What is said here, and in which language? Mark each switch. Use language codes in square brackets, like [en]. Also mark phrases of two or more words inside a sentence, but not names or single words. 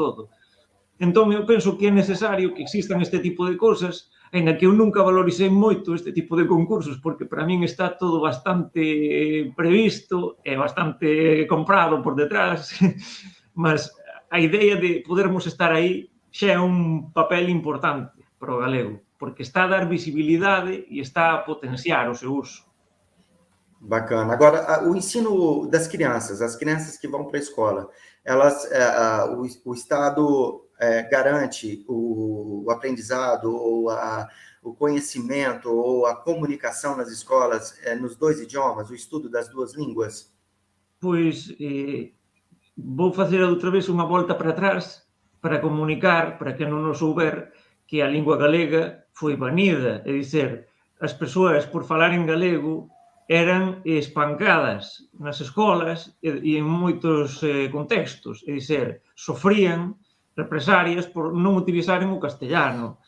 [gl] Entón, eu penso que é necesario que existan este tipo de cousas, ainda que eu nunca valorizei moito este tipo de concursos, porque para min está todo bastante previsto e bastante comprado por detrás, mas a idea de podermos estar aí xa é un papel importante para o galego, porque está a dar visibilidade e está a potenciar o seu uso. [pt] Bacana. Agora, o ensino das crianças, as crianças que vão para a escola, elas, o Estado garante o aprendizado, ou o conhecimento, ou a comunicação nas escolas nos dois idiomas, o estudo das duas línguas? [gl] Pois, vou facer outra vez unha volta para atrás para comunicar, para que non o souber, que a lingua galega foi banida, é dizer, as persoas por falar en galego eran espancadas nas escolas e en moitos contextos, é dizer, sofrían represalias por non utilizaren o castellano.